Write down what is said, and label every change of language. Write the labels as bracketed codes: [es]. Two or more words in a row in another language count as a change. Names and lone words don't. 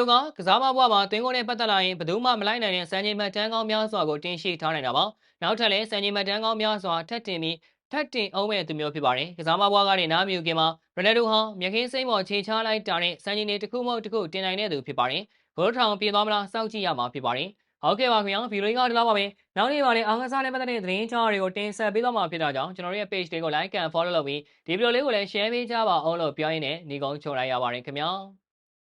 [my] ကကစားမဘွားမှာသွင်းဂိုးနဲ့ပတ်သက်လာရင်ဘယ်သူမှမလိုက်နိုင်တဲ့စံချိန်မှတ်တမ်းကောင်းများစွာကိုတင်ရှိထားနိုင်တာပါနောက်ထပ်လည်းစံချိန်မှတ်တမ်းကောင်းများစွာထပ်တင်ပြီးထပ်တင်အောင်မဲ့သူမျိုးဖြစ်ပါတယ်ကစားမဘွားကနေနားမြူခင်မှာရိုနယ်ဒိုဟာမြခင်းစိမ့်ပေါ်ခြေချလိုက်တာနဲ့စံချိန်တွေတစ်ခုမဟုတ်တစ်ခုတင်နိုင်တဲ့သူဖြစ်ပါတယ်ဂိုးထောင်ပြင်သွားမလားစောင့်ကြည့်ရမှာဖြစ်ပါတယ်ဟုတ်ကဲ့ပါခင်ဗျာဗီဒီယိုကဒီလောက်ပါပဲနောက်နေ့မှာလည်းအားကစားနဲ့ပတ်သက်တဲ့သတင်းကြောင်းတွေကိုတင်ဆက်ပေးသွားမှာဖြစ်တာကြောင့်ကျွန်တော်တို့ရဲ့ page တွေကို [en] like and follow [my] လုပ်ပြီးဒီဗီဒီယိုလေးကိုလည်း share ပေးကြပါအောင်လို့ပြောရင်းနဲ့ညီကုန်းချုပ်လိုက်ရပါတယ်ခင်ဗျာ